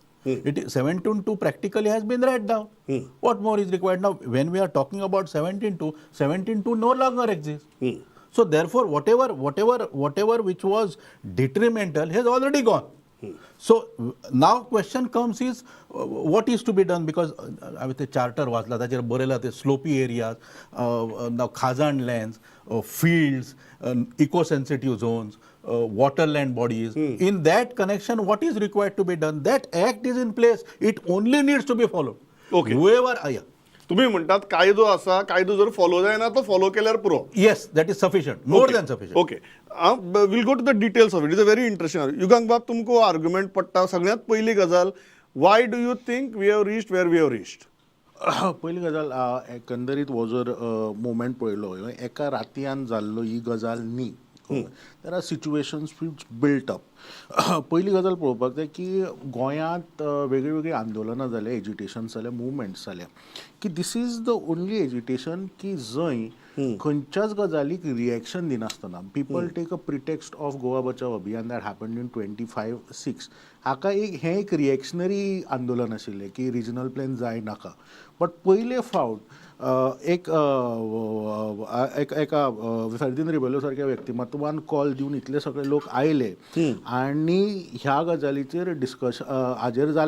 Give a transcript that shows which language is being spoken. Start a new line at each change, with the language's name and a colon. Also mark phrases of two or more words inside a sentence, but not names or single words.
English: It is 17(2) practically has been read down. What more is required? Now when we are talking about 17(2), 17(2) no longer exists. So therefore, whatever which was detrimental has already gone. So now question comes is what is to be done, because
Konkani: हांवें ते चार्टर वाचला ताचेर बरयला ते स्लोपी एरियाज,
English: now खाजण लँड्स, fields, eco-sensitive zones, waterland bodies. In that connection, what is required to be done? That act is in place. It only needs to be followed. Okay. Whoever,
Konkani: तुम्ही म्हणतात कायदो आसा, कायदो जर फॉलो जायना तो फॉलो केल्यार पुरो.
English: yes, that is sufficient, more than sufficient. Okay, will go to the details of it. Is a very interesting.
Konkani: युगांक बाब तुमको आर्ग्युमेंट पडटा. सगळ्यात पहिली गजाल,
English: Why do you think we have reached where we have reached?
Konkani: पयली गजाल, एकंदरीत हो जर मुवमेंट पळयलो, एका रातयान जाल्लो ही गजाल न्ही.
English: There are situations which built up.
Konkani: पयली गजाल पळोवपाक जाय की गोंयांत वेगळी वेगळी आंदोलनां जाले, एजिटेशन्स जाले, मुवमेंट्स जाले, की
English: this is the only agitation
Konkani: की जंय खंयच्याच गजालीक रिएक्शन दिनासतना
English: people take a pretext of
Konkani: गोवा बचाव अभियान
English: that happened in
Konkani: 25-6. हाका हें एक रिएक्शनरी आंदोलन आशिल्लें की रिजनल प्लॅन जाय नाका. बट पयले फावट एका फेर्दिनो रेबेलो सारक्या व्यक्तिमत्वान कॉल दिवन इतले सगळे लोक आयले आनी ह्या गजालीचेर डिस्कशन हाजेर जालें.